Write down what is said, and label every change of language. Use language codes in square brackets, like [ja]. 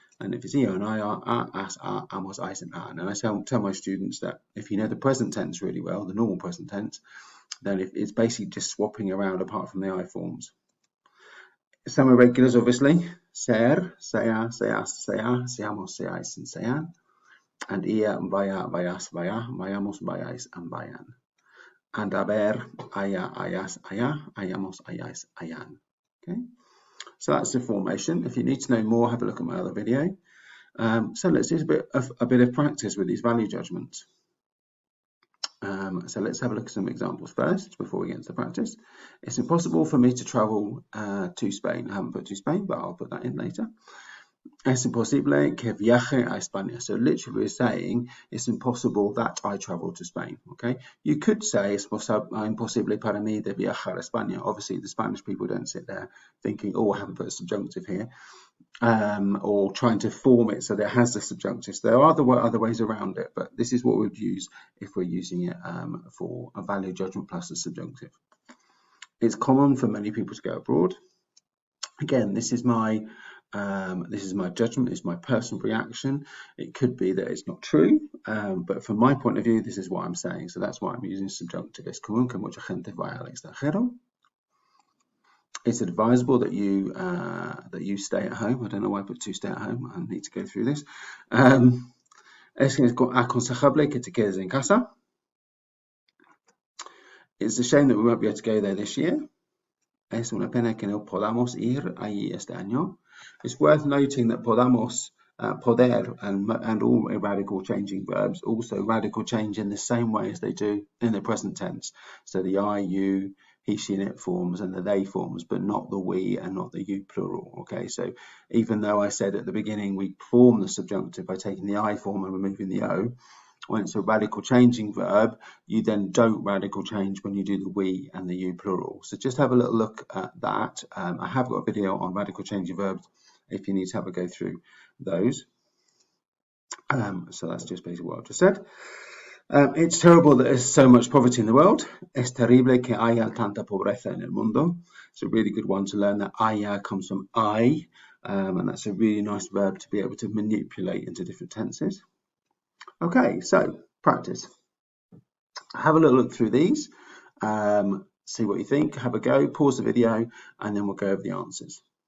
[en] And if it's eo and ir, as, amos, is, and an. And I tell my students that if you know the present tense really well, the normal present tense, then it's basically just swapping around apart from the I forms. Some irregulars, obviously. [es] Ser, sea, seas, sea, seamos, seáis, and sean. And ia, vaya, vayas, vaya, vayamos, vayáis, and vayan. And haber, haya, hayas, haya, hayamos, hayáis, hayan. Okay. [en] So that's the formation. If you need to know more, have a look at my other video. So let's do a bit of practice with these value judgments. So let's have a look at some examples first before we get into the practice. It's impossible for me to travel to Spain. I haven't put to Spain, but I'll put that in later. [es] Es imposible que viaje a España. [en] So literally we're saying it's impossible that I travel to Spain. Okay. [es] You could say es imposible para mí de viajar a España. [en] Obviously the Spanish people don't sit there thinking, oh, I haven't put a subjunctive here. Or trying to form it so that it has the subjunctive. So there are other ways around it, but this is what we'd use if we're using it for a value judgment plus a subjunctive. It's common for many people to go abroad. Again, this is my judgment, it's my personal reaction. It could be that it's not true, but from my point of view, this is what I'm saying. So that's why I'm using subjunctive. [es] Es común que mucha gente vaya al extranjero. [en] It's advisable that you stay at home. I don't know why I put to stay at home. I need to go through this. [es] Es aconsejable que te quedes en casa. [en] It's a shame that we won't be able to go there this year. [es] Es una pena que no podamos ir allí este año. [en] It's worth noting that podamos, poder, and all radical changing verbs also radical change in the same way as they do in the present tense. So the I, you, he, she, and it forms and the they forms, but not the we and not the you plural. Okay, so even though I said at the beginning we form the subjunctive by taking the I form and removing the O, When it's a radical changing verb, you then don't radical change when you do the we and the you plural. So just have a little look at that. I have got a video on radical changing verbs if you need to have a go through those. So that's just basically what I've just said. It's terrible that there's so much poverty in the world. [es] Es terrible que haya tanta pobreza en el mundo. [en] It's a really good one to learn. That haya comes from I, and that's a really nice verb to be able to manipulate into different tenses. Okay, so practice. Have a little look through these, see what you think, have a go, pause the video, and then we'll go over the answers.